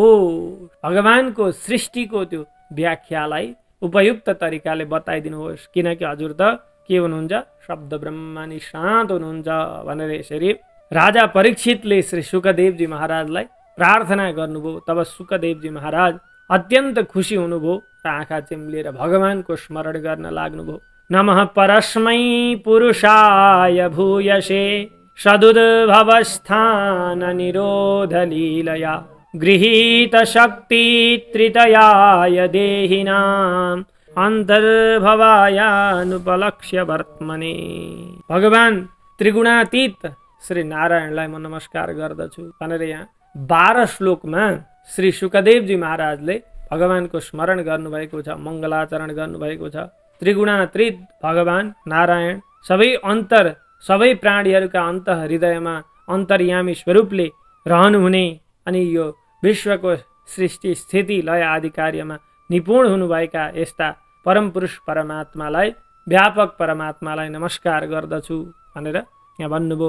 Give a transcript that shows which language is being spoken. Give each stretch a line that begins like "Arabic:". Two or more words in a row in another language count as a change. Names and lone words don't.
Nepali: भगवानको सृष्टिको त्यो व्याख्यालाई उपयुक्त तरिकाले बताइदिनुहोस्, किनकि हजुर त के हुनुहुन्छ, शब्द ब्रह्ममा निष्णात हुनुहुन्छ भनेर यसरी राजा परीक्षितले श्री शुकदेवजी महाराजलाई प्रार्थना गर्नुभयो। तब शुकदेवजी महाराज अत्यन्त खुसी हुनुभयो र आँखा चिम्लेर भगवानको स्मरण गर्न लाग्नुभयो।
Sanskrit: नमः परस्मै पुरुषाय भूयसे सदुद्भवस्थान निरोध लीलया गृहीत शक्ति त्रितयाय देहिनाम अन्तर्भवायानुपलक्ष्य वर्त्मने।
Nepali: भगवान त्रिगुणातीत श्री नारायणलाई म नमस्कार गर्दछु भनेर यहाँ 12 श्लोकमा श्री शुकदेवजी महाराजले भगवानको स्मरण गर्नुभएको छ, मङ्गलाचरण गर्नुभएको छ। त्रिगुणातीत भगवान नारायण सबै प्राणीहरूका अन्त हृदयमा अन्तर्यामी स्वरूपले रहनुहुने अनि यो विश्वको सृष्टि, स्थिति, लय आदि कार्यमा निपुण हुनुभएका यस्ता परम पुरुष परमात्मालाई, व्यापक परमात्मालाई नमस्कार गर्दछु भनेर यहाँ भन्नुभयो।